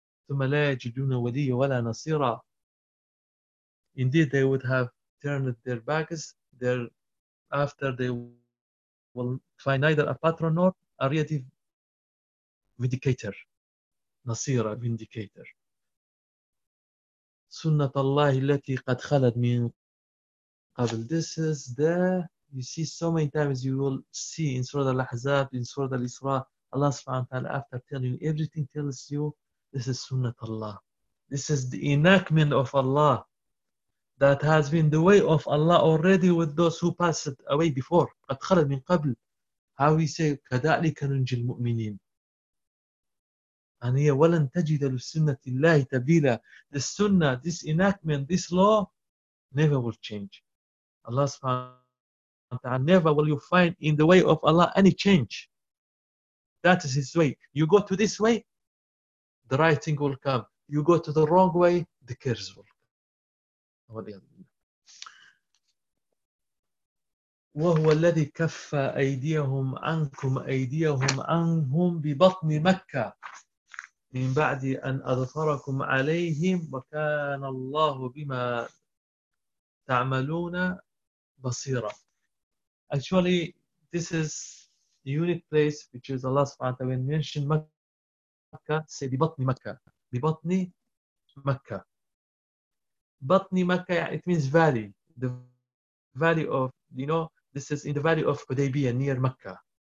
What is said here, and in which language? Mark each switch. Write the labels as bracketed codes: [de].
[ar] ثُمَّ لَا يَجِدُونَ وَلِيَّ وَلَا نَصِيرًا. [en] Indeed, they would have turned their backs there after they will find neither a patron nor a relative vindicator, Nasira vindicator. [ar] Sunnat Allah التي قد خلت من قبل. [en] This is the, you see so many times you will see in Surah Al-Ahzab, in Surah Al-Isra, Allah subhanahu wa ta'ala after telling you everything tells you, this is Sunnat Allah. This is the enactment of Allah. That has been the way of Allah already with those who passed away before. [ar] قَدْ خَلَدْ مِنْ قَبْلِ. [en] How we say, [ar] كَدَعْلِكَ نُنْجِ الْمُؤْمِنِينَ. [en] And here, [ar] وَلَنْ تَجِدَ لُسُنَّةِ اللَّهِ تَبْدِيلًا. [en] The sunnah, this enactment, this law, never will change. Allah subhanahu wa ta'ala, never will you find in the way of Allah any change. That is His way. You go to this way, the right thing will come. You go to the wrong way, the curse will. [ar] وهو الذي كف أيديهم عنكم أيديهم عنهم ببطن مكة من بعد أن أظفركم عليهم وكان الله بما تعملون بصيرا. [en] Actually, this is the unique place which is Allah سبحانه وتعالى when mentioned مكة, say [ar] ببطن مكة, ببطن مكة. [en] Batni Makkah, it means valley. The valley of, you know, this is in the valley of Hudaybiyah near Makkah.